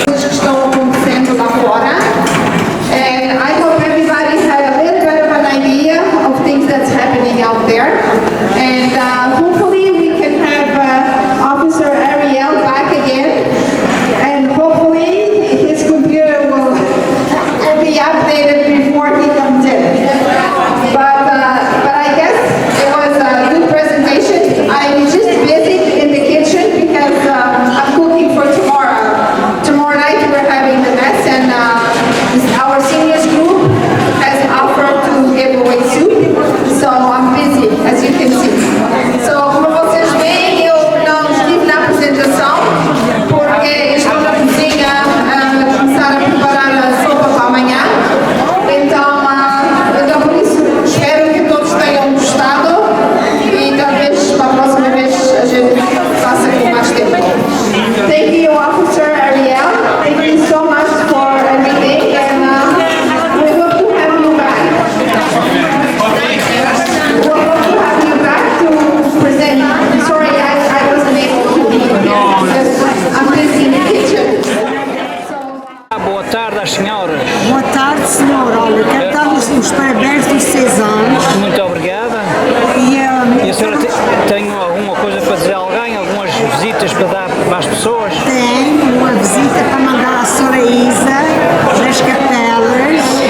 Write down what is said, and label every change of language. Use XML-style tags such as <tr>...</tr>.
<pt>Estão acontecendo lá fora.</pt> <en>And I hope everybody had a little bit of an idea of things that's happening out there. And hopefully we can have Officer Ariel back again. And hopefully his computer will be updated before he comes in. But I guess it was a good presentation. I'm just busy in the kitchen because I'm cooking for tomorrow. Tomorrow night we're having the mess, and our seniors group has offered to give away soup. So I'm busy, as you can see.</en> <pt>So, como vocês veem, eu não estive na apresentação porque estou na cozinha a começar a preparar a sopa para amanhã. Então por isso espero que todos tenham gostado e talvez para a próxima vez a gente faça com mais tempo.</pt> <en>Thank you, Officer Ariel. Thank you so much for everything, and we hope to have you back. We hope to have you back to present. Sorry, I wasn't able to be here because I'm busy in the kitchen.</en> <pt>Boa tarde às senhoras. Boa tarde, senhora. Olha, quero dar-lhes os parabéns dos 6 anos. Muito obrigada. E a senhora tem alguma coisa para dizer a alguém? Algumas visitas para dar para as pessoas? tenho uma visita para mandar à senhora Isa, das Capelas.</pt>